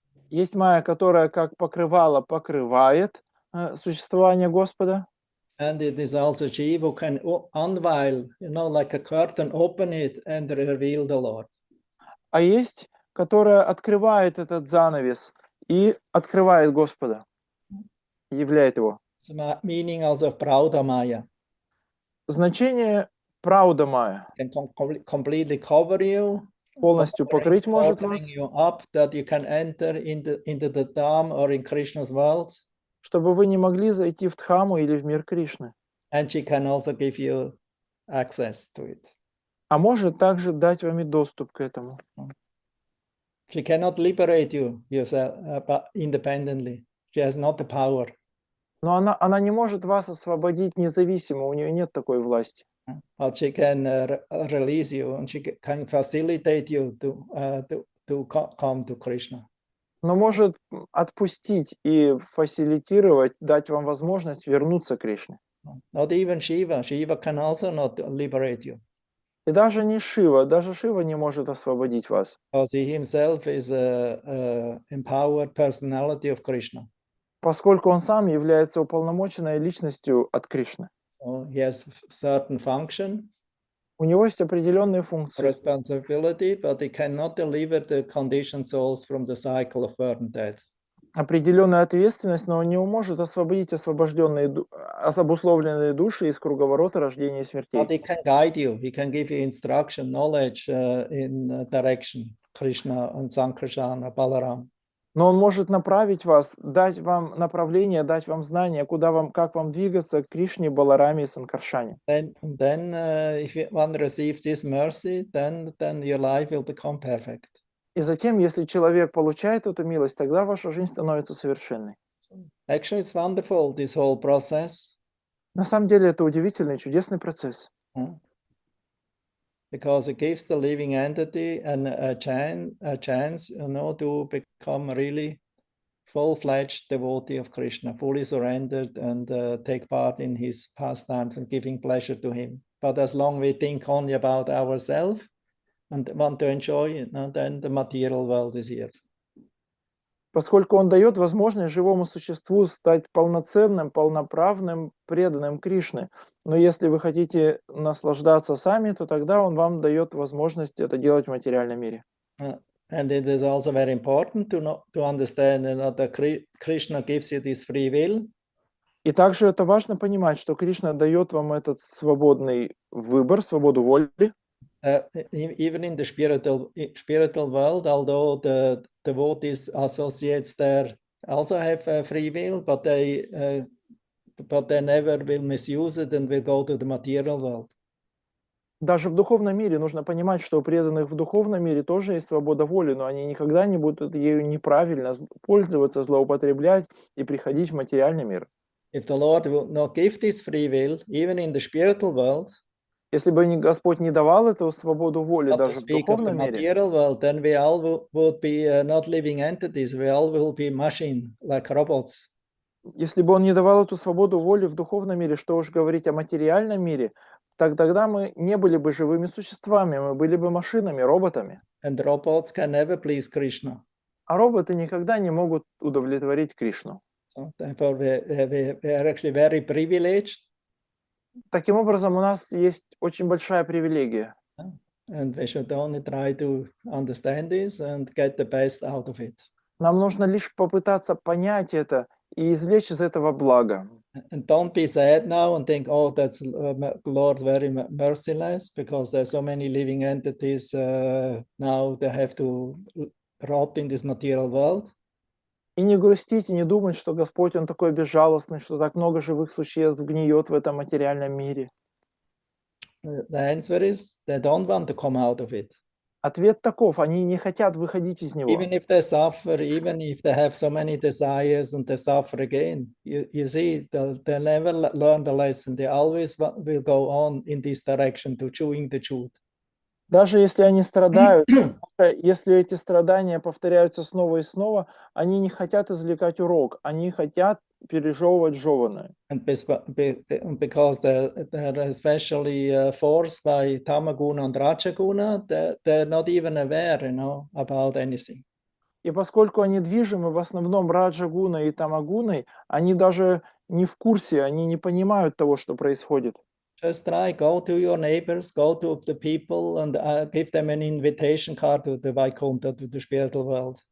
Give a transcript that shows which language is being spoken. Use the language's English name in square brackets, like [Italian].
[Russian] Есть Майя, которая как покрывало покрывает существование Господа. [English] And it is also Jiva who can unveil, like a curtain, open it and reveal the Lord. [Russian] А есть, которая открывает этот занавес и открывает Господа, являет его. [English] It's meaning also of Prauda Maya. [Russian] Значение Прауда Майя. [English] Can completely cover you, [Russian] Полностью покрыть может вас, [English] you up that you can enter into the Dham or in Krishna's world. [Russian] чтобы вы не могли зайти в Дхаму или в мир Кришны. [English] And she can also give you access to it. [Russian] А может также дать вам и доступ к этому. [English] She cannot liberate you yourself independently. She has not the power. [Russian] Но она не может вас освободить независимо, у нее нет такой власти. [English] But she can release you, and she can facilitate you to come to Krishna. [Russian] Но может отпустить и фасилитировать, дать вам возможность вернуться к Кришне. [English] Not even Shiva. Shiva can also not liberate you. [Russian] И даже не Шива, даже Шива не может освободить вас. [English] Because he himself is a empowered personality of Krishna. [Russian] Поскольку он сам является уполномоченной личностью от Кришны. [English] So he has certain function, [Russian] У него есть определенные функции, [English] responsibility, but he cannot deliver the conditioned souls from the cycle of birth and death. [Russian] определенная ответственность, но он не может освободить обусловленные души из круговорота рождения и смертей. [English] But he can guide you. He can give you instruction, knowledge in direction. Krishna and Sankarsana, Balaram. [Russian] Но он может направить вас, дать вам направление, дать вам знания, как вам двигаться к Кришне, Балараме и Санкаршане. [English] Then if one receives this mercy, then your life will become perfect. [Russian] И затем, если человек получает эту милость, тогда ваша жизнь становится совершенной. [English] Actually, it's wonderful, this whole process. [Russian] На самом деле это удивительный, чудесный процесс. [English] Because it gives the living entity a chance, to become really full-fledged devotee of Krishna, fully surrendered and take part in his pastimes and giving pleasure to him. But as long we think only about ourselves and want to enjoy it, then the material world is here. [Russian] Поскольку он дает возможность живому существу стать полноценным, полноправным, преданным Кришне. Но если вы хотите наслаждаться сами, то тогда он вам дает возможность это делать в материальном мире. [English] And it is also very important to understand that Krishna gives you this free will. [Russian] И также это важно понимать, что Кришна дает вам этот свободный выбор, свободу воли. [English] Even in the spiritual world, although the devotees associates there also have free will, but they never will misuse it and will go to the material world. [Russian] Даже в духовном мире нужно понимать, что у преданных в духовном мире тоже есть свобода воли, но они никогда не будут ею неправильно пользоваться, злоупотреблять и приходить в материальный мир. [English] If the Lord will not give this free will, even in the spiritual world, [Russian] если бы Господь не давал эту свободу воли даже в духовном мире, [English] then we all would be not living entities, we all will be machine, like robots. [Russian] Если бы Он не давал эту свободу воли в духовном мире, что уж говорить о материальном мире, тогда мы не были бы живыми существами, мы были бы машинами, роботами. [English] And robots can never please Krishna. [Russian] А роботы никогда не могут удовлетворить Кришну. [English] So therefore we are actually very privileged. [Russian] Таким образом, у нас есть очень большая привилегия. [English] And we should only try to understand this and get the best out of it. [Russian] Нам нужно лишь попытаться понять это и извлечь из этого благо. [English] And don't be sad now and think, oh, that's Lord very merciless, because there's so many living entities now they have to rot in this material world. [Russian] И не грустить, и не думать, что Господь, Он такой безжалостный, что так много живых существ гниет в этом материальном мире. [English] The answer is they don't want to come out of it. [Russian] Ответ таков: они не хотят выходить из него. [English] Even if they suffer, even if they have so many desires and they suffer again, you see, they never learn the lesson. They always will go on in this direction to chewing the truth. [Russian] Даже если они страдают, если эти страдания повторяются снова и снова, они не хотят извлекать урок, они хотят пережевывать жеванное. [English] And because they're especially forced by Tamaguna and Rajaguna, they're not even aware, about anything. [Russian] И поскольку они движимы в основном Раджагуной и Тамагуной, они даже не в курсе, они не понимают того, что происходит. [English] Just try, go to your neighbors, go to the people and give them an invitation card to the Vaikuntha, to the spiritual world.